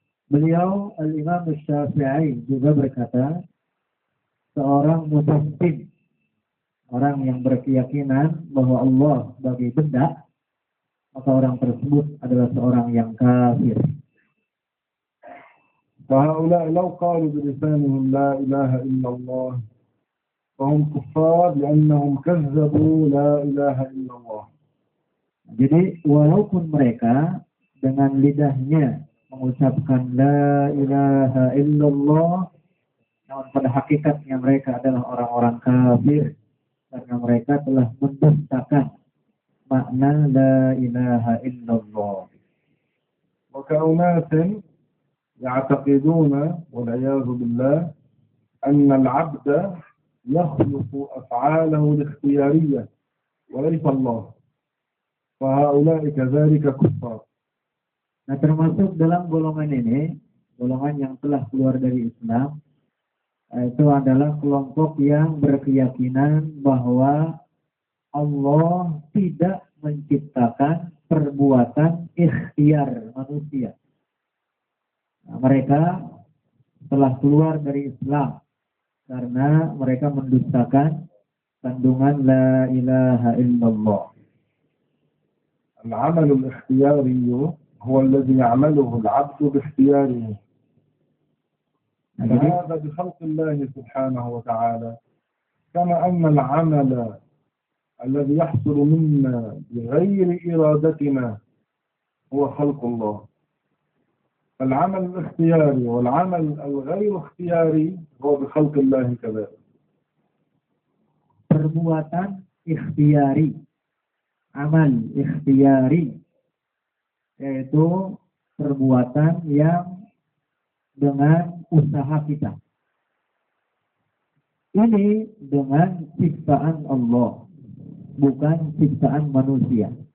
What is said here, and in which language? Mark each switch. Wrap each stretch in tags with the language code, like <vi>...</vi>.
<id>Beliau Al-Imam Syafi'i juga berkata, seorang mujassim, orang yang berkeyakinan bahwa Allah sebagai benda, maka orang tersebut adalah seorang yang kafir.</id> <ar>فهؤلاء لو قالوا بلسانهم لا إله إلا الله فهم كفار لأنهم كذبوا لا إله إلا الله.</ar> <id>Jadi walaupun mereka dengan lidahnya mengucapkan la ilaha illallah, namun pada hakikatnya mereka adalah orang-orang kafir, karena mereka telah mendustakan makna la ilaha illallah.</id> <ar>وكأناس يعتقدون والعياذ بالله أن العبد يخلق أفعاله الاختيارية وليس الله، فهؤلاء كذلك كفار.</ar> <id>Nah, termasuk dalam golongan ini, golongan yang telah keluar dari Islam, itu adalah kelompok yang berkeyakinan bahwa Allah tidak menciptakan perbuatan ikhtiar manusia. Nah, mereka telah keluar dari Islam karena mereka mendustakan kandungan la ilaha illallah.</id> <ar>العمل الاختياري هو الذي يعمله العبد باختياره، هذا بخلق الله سبحانه وتعالى، كما أن العمل الذي يحصل منا بغير إرادتنا هو خلق الله. العمل الاختياري والعمل الغير اختياري هو بخلق الله كذلك.</ar> <id>Perbuatan ikhtiari, amal ikhtiari, yaitu perbuatan yang dengan usaha kita. Ini dengan ciptaan Allah, bukan ciptaan manusia.</id>